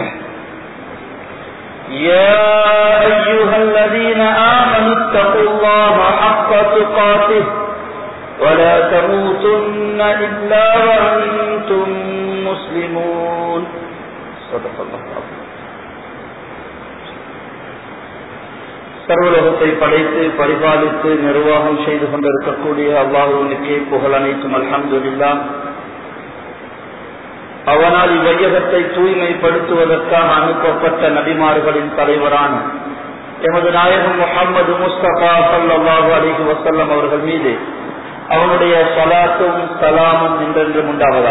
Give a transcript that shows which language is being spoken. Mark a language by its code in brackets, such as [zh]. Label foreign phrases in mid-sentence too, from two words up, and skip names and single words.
[ar] يا أيها الذين آمنوا اتقوا الله حق تقاته ولا تموتن إلا وأنتم مسلمون صدق الله العظيم. [ta] சர்வலோகத்தை படைத்து பரிபாலித்து நிர்வாகம் செய்து கொண்டிருக்கக்கூடிய அல்லாஹ்வுக்கே புகழ் அனைத்தும் அல்ஹம்துலில்லாஹ். அவனால் இவ்வையகத்தை தூய்மைப்படுத்துவதற்காக அனுப்பப்பட்ட நபிமார்களின் தலைவரான எமது நாயகம் முஹம்மது முஸ்தபா [ar] صلى الله عليه وسلم [ta] அவர்கள் மீது அவனுடைய ஸலாத்தும் ஸலாமும் என்றென்றும் உண்டாவதாக.